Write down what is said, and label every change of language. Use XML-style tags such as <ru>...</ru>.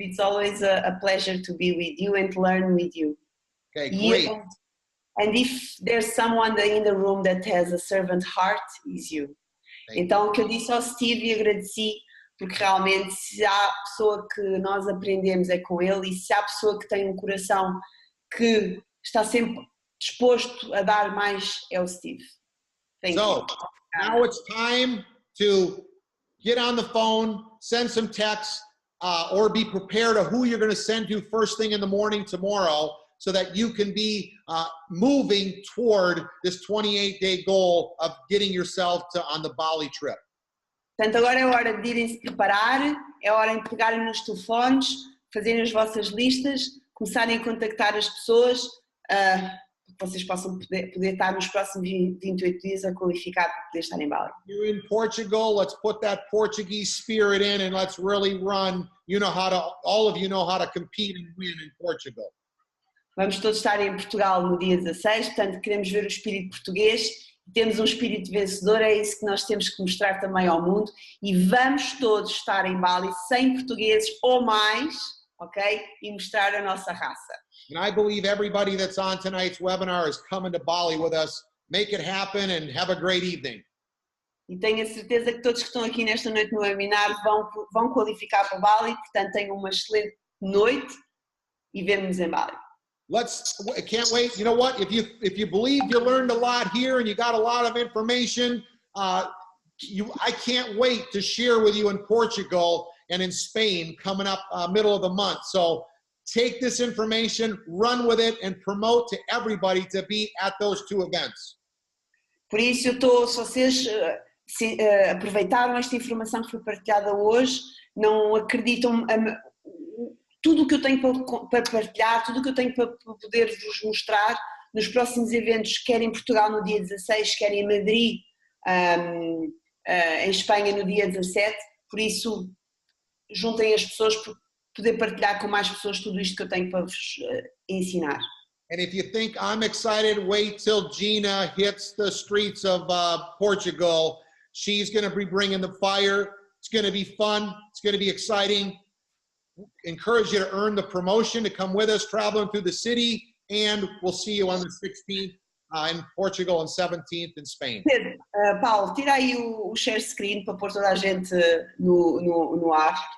<en>It's always a pleasure to be with you and to learn with you. Okay, great. And if there's someone in the room that has a servant heart, is you.</en> <pt>Então o que eu disse ao Steve e agradeci, porque realmente se há pessoa que nós aprendemos é com ele e se há pessoa que tem um coração que está sempre disposto a dar mais é o Steve.</pt> <en>So, now it's time to get on the phone, send some texts, or be prepared of who you're going to send to first thing in the morning tomorrow so that you can be moving toward this 28-day goal of getting yourself on the Bali trip.</en> <pt>Portanto, agora é hora de irem se preparar, é hora de pegarem nos telefones, fazerem as vossas listas, começarem a contactar as pessoas, para que vocês possam poder estar nos próximos 28 dias a qualificar para poder estar em Bali.</pt> <en>You're in Portugal, let's put that Portuguese spirit in and let's really run. You know how to, all of you know how to compete and win in Portugal.</en> <pt>Vamos todos estar em Portugal no dia 16, portanto queremos ver o espírito português, temos um espírito vencedor, é isso que nós temos que mostrar também ao mundo e vamos todos estar em Bali 100 portugueses ou mais, ok? E mostrar a nossa raça.</pt> <en>And I believe everybody that's on tonight's webinar is coming to Bali with us. Make it happen and have a great evening.</en> <pt>E tenho a certeza que todos que estão aqui nesta noite no webinar vão qualificar para Bali, portanto tenham uma excelente noite e vemo-nos em Bali.</pt> <en>I can't wait. You know what? If you believe you learned a lot here and you got a lot of information, I can't wait to share with you in Portugal and in Spain coming up middle of the month. So take this information, run with it, and promote to everybody to be at those 2 events.</en> <pt>Por isso se vocês aproveitaram esta informação que foi partilhada hoje, não acreditam, tudo o que eu tenho para partilhar, tudo o que eu tenho para poder vos mostrar nos próximos eventos, quer em Portugal no dia 16, quer em Madrid, em Espanha no dia 17, por isso juntem as pessoas para poder partilhar com mais pessoas tudo isto que eu tenho para vos ensinar.</pt> <en>And if you think I'm excited, wait till Gina hits the streets of Portugal. She's going to be bringing the fire. It's going to be fun. It's going to be exciting. Encourage you to earn the promotion to come with us, traveling through the city, and we'll see you on the 16th in Portugal and 17th in Spain.</en> <pt>Paulo, tira aí o share screen para pôr toda a gente no ar.</pt>